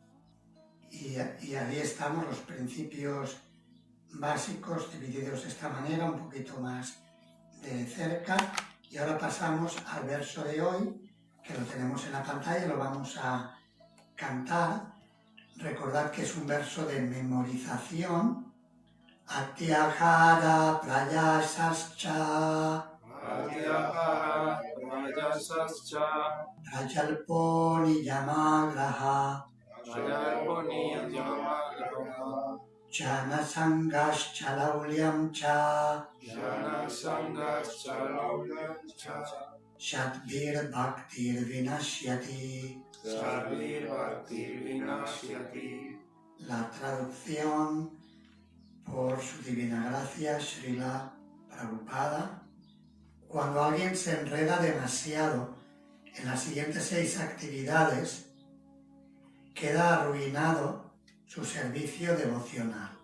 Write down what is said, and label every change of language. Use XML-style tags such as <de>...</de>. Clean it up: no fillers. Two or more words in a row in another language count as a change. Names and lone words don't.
<es>Y ahí estamos los principios básicos divididos de esta manera, un poquito más de cerca. Y ahora pasamos al verso de hoy, que lo tenemos en la pantalla, lo vamos a cantar. Recordad que es un verso de memorización.</es> <sa>Atyahara prayasascha prajalpo niyamagraha Jana sangascha laulyam cha Shadbir bhaktir vinashyati.</sa> <es>La traducción por su divina gracia, Srila Prabhupada. Cuando alguien se enreda demasiado en las siguientes 6 actividades, queda arruinado su servicio devocional.</es>